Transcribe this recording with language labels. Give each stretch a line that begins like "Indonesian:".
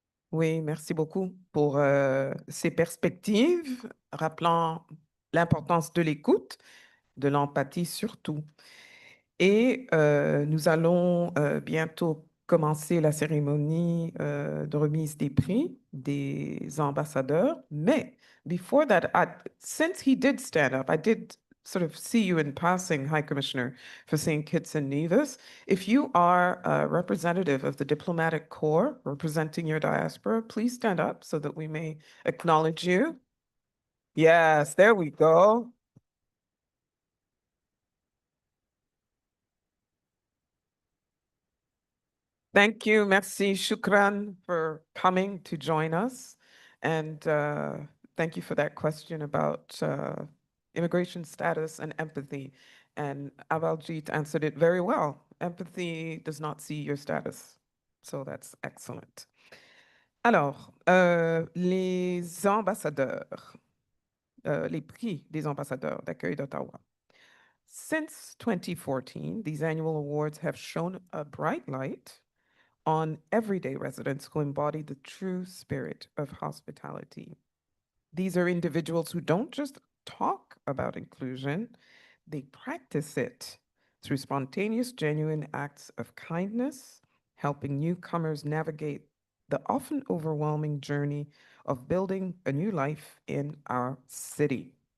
French: Oui, merci beaucoup pour ces perspectives, rappelant l'importance de l'écoute, de l'empathie surtout. Et nous allons bientôt commencer la cérémonie de remise des prix des ambassadeurs.
English: Mais before that, since he did stand up, I did sort of see you in passing, High Commissioner, for St. Kitts and Nevis. If you are a representative of the diplomatic corps representing your diaspora, please stand up so that we may acknowledge you. Yes, there we go. Thank you, merci, shukran for coming to join us. And thank you for that question about immigration status and empathy. And Avaljit answered it very well. Empathy does not see your status. So that's excellent.
French: Alors, les ambassadeurs, les prix des ambassadeurs d'accueil d'Ottawa.
English: Since 2014, these annual awards have shone a bright light on everyday residents who embody the true spirit of hospitality. These are individuals who don't just talk about inclusion, they practice it through spontaneous, genuine acts of kindness, helping newcomers navigate the often overwhelming journey of building a new life in our city.